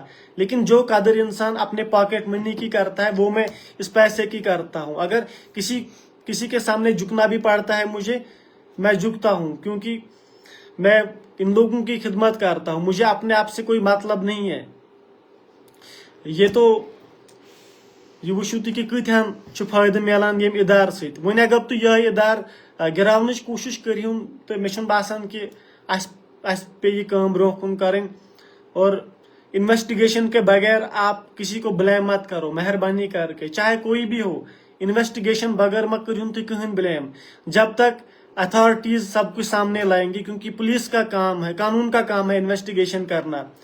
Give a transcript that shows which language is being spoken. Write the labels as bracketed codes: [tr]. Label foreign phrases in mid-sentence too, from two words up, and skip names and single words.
[hi] लेकिन जो कदर इंसान अपने [en] pocket money [hi] की करता है वो मैं इस पैसे की करता हूँ। अगर किसी के सामने झुकना भी पड़ता है मुझे, मैं झुकता हूँ, क्योंकि मैं इन लोगों की खिदमत करता हूँ। मुझे अपने आप से कोई मतलब नहीं है। [ks] ये तो ये वुचु कि कत्यान फायदे मिलान ये इदार सत। वन अगर तु यह इदार गिरावन कोशिश करिहुन तो मे बासान कि पे ये काम ब्रोह कुन करें। [hi] और इन्वेस्टिगेशन के बगैर आप किसी को ब्लेम मत करो, मेहरबानी करके, चाहे कोई भी हो। इन्वेस्टिगेशन बगैर [ks] मत करिहुन [hi] तो कहीं ब्लेम, जब तक अथॉरिटीज सब कुछ सामने लाएंगी, क्योंकि पुलिस का काम है, कानून का काम है इन्वेस्टिगेशन करना।